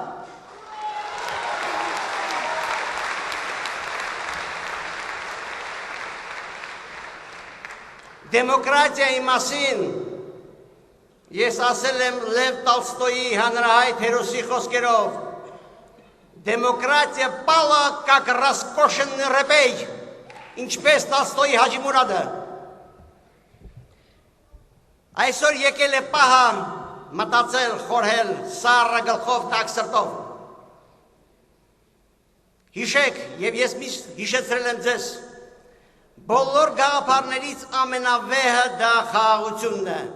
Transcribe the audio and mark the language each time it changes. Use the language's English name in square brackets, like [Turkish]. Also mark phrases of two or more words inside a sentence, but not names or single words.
[Armenian] Դեմոկրատիայի մասին ես ասել եմ Լև Տոլստոյի հանրահայտ հերոսի խոսքերով. [Russian] Демократия пала как роскошенный репей, [Armenian] ինչպես Տոլստոյի Հաջի Մուրադը։ Այսօր եկել է պահը մտածել, խորհել, սառը գլխով, տաք սրտով։ Հիշեք, եւ ես միշտ հիշեցրել եմ ձեզ, բոլոր գաղափարներից ամենավեհը դա խաղաղությունն է։